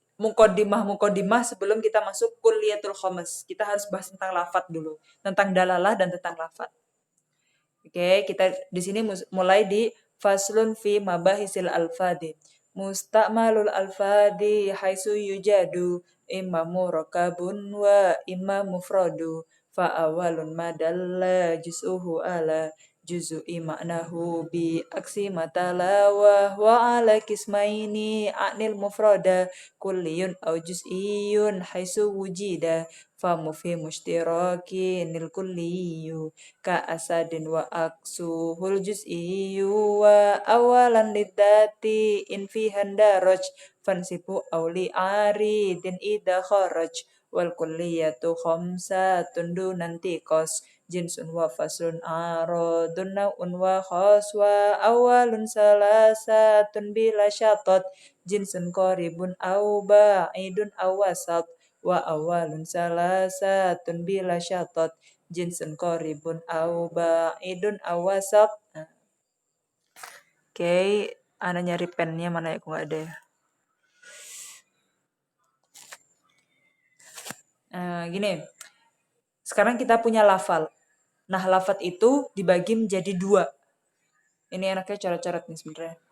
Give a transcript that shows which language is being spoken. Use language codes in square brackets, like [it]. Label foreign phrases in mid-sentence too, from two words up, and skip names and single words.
[id] mukodimah sebelum kita masuk [ar] الكليات الخمس. [id] Kita harus bahas tentang lafat dulu, tentang dalalah dan tentang lafat. Oke, kita di sini mulai di [ar] فصل في مباحث الألفاظ. مستعمل الألفاظ حيث يوجد إما مركب وإما مفرد فأول ما دل جزؤه على جزء معناه بعكس ما تلا وعلى قسمين أعني المفرد كلي أو جزئي حيث وجد فمفهم اشتراك الكلي كأسد وعكسه الجزئي وأولا لذاتي إن فيه اندرج فانسبه أو لعارض إذا خرج والكليات خمسة دون انتقاص جنس وفصل عرض نوع وخاص وأول ثلاثة بلا شطط جنس قريب أو بعيد أو وسط وأول ثلاثة بلا شطط جنس قريب أو بعيد أو وسط wa awalun salasatun bila syatat jinsun qaribun au ba'idun au wasat. [id] Oke, Ana nyari pennya mana ya, kok nggak ada ya. Gini, sekarang kita punya lafal. Nah, lafat itu dibagi menjadi 2. Ini enaknya coret-coret nih sebenarnya.